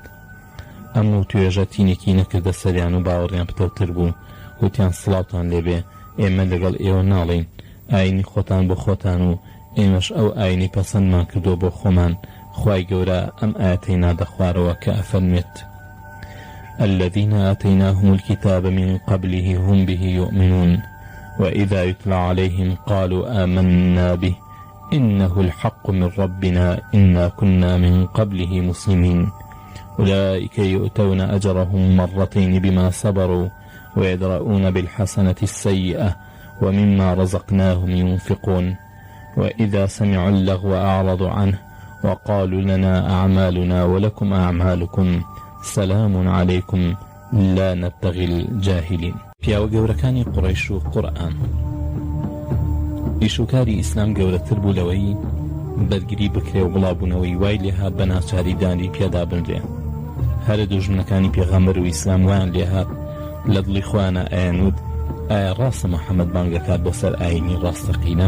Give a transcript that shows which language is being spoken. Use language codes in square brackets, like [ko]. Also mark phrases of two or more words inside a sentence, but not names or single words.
[ckb] ئەم و توێژە تینێکی نەکردە سەریان و باوەڕیان پتەوتر بوو، وتیان سڵاوتان لێبێ، ئێمە لەگەڵ ئێوە ناڵین، ئاینی خۆتان بۆ خۆتان و ئێمەش ئەو ئاینی پەسەندمان کردو بۆ خۆمان. خوای گەورە ئەم ئاەتەی نادەخوارەوە کە ئەفەرمێت [ar] الذين آتيناهم الكتاب من قبله هم به يؤمنون وإذا يتلى عليهم قالوا آمنا به إنه الحق من ربنا إنا كنا من قبله مسلمين أولئك يؤتون أجرهم مرتين بما صبروا ويدرؤون بالحسنة السيئة ومما رزقناهم ينفقون وإذا سمعوا اللغو أعرضوا عنه وقالوا لنا أعمالنا ولكم أعمالكم سلام عليكم لا نبتغي الجاهلين. [ckb] پیاوە گەورەکانی قوڕەیش و قورئان ئیشوکاری ئیسلام گەورەتر بوو لەوەی بەرگری بکرێ و بڵاوبوونەوەی وای لێهات بە ناچاریدانی پێدا بنرێ. هەر دوژمنەکانی پێغەمبەر و ئیسلام وایان لێهات لە دڵی خۆیانە ئەیانوت ئایا ڕاستە محەممەد بانگەکات بۆ سەر ئاینی ڕاستەقینە؟